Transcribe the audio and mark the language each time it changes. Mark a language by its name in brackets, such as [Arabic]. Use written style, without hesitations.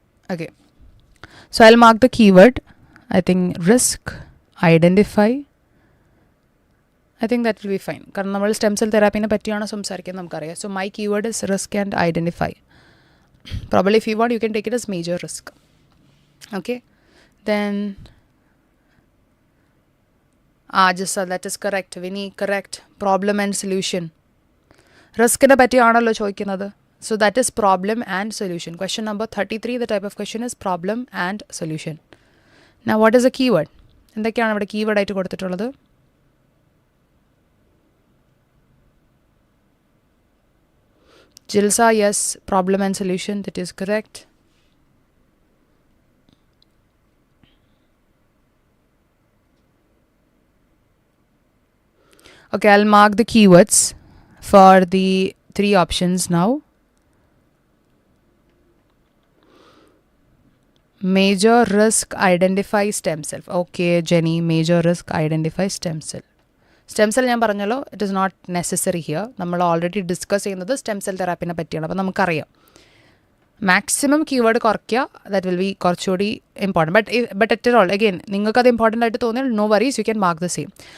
[English] Okay. So I'll mark the keyword. I think risk, identify. I think that will be fine. [Malayalam] കാരണം നമ്മൾ stem cell തെറാപ്പിനെ പറ്റിയാണ് സംസാരിക്കുന്നത് നമുക്കറിയാം. [English] So my keyword is risk and identify. Probably if you want, you can take it as major risk. Okay. Then Jissa, that is correct. Vinny, correct. Problem and solution. [Malayalam] Riskine പറ്റിയാണല്ലോ ചോദിക്കുന്നത്. [English] So that is problem and solution. Question number 33, the type of question is problem and solution. Now what is a keyword? [Malayalam] എന്തൊക്കെയാണ് ഇവിടെ keyword ആയിട്ട് കൊടുത്തിട്ടുള്ളത്? [English] Jilsa, yes, problem and solution, that is correct. Okay, I'll mark the keywords for the 3 options now. Major risk, identify stem cell. Okay, Jenny, major risk, identify stem cell. Stem cell [Malayalam] ഞാൻ പറഞ്ഞല്ലോ, [English] it is not necessary here. [Malayalam] നമ്മൾ already discuss ചെയ്യുന്നത് stem cell തെറാപ്പിനെ പറ്റിയാണ്. അപ്പോൾ നമുക്കറിയാം maximum keyword കുറയ്ക്കുക, [English] that will be [Malayalam] കുറച്ചുകൂടി important. [English] but at all again [Malayalam] നിങ്ങൾക്കത് ഇമ്പോർട്ടൻ്റ് ആയിട്ട് തോന്നിയാൽ [English] No worries, you can mark the same.